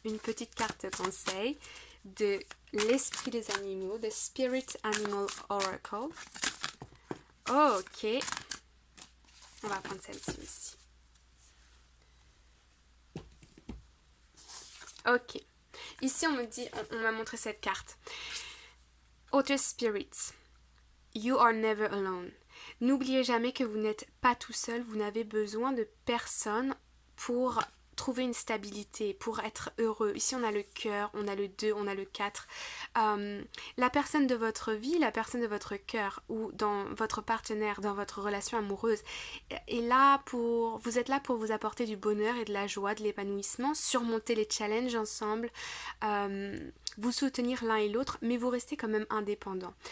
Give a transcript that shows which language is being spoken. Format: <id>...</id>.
<fr>Une petite carte conseil de l'esprit des animaux, The Spirit Animal Oracle. Ok, on va prendre celle-ci aussi. Ok, ici on me dit, on m'a montré cette carte.</fr> <en>Outer Spirits, you are never alone.</en> <fr>N'oubliez jamais que vous n'êtes pas tout seul, vous n'avez besoin de personne pour trouver une stabilité, pour être heureux. Ici on a le cœur, on a le 2, on a le 4. La personne de votre vie, la personne de votre cœur ou dans votre partenaire, dans votre relation amoureuse est là pour, vous êtes là pour vous apporter du bonheur et de la joie, de l'épanouissement, surmonter les challenges ensemble, vous soutenir l'un et l'autre, mais vous restez quand même indépendant.</fr>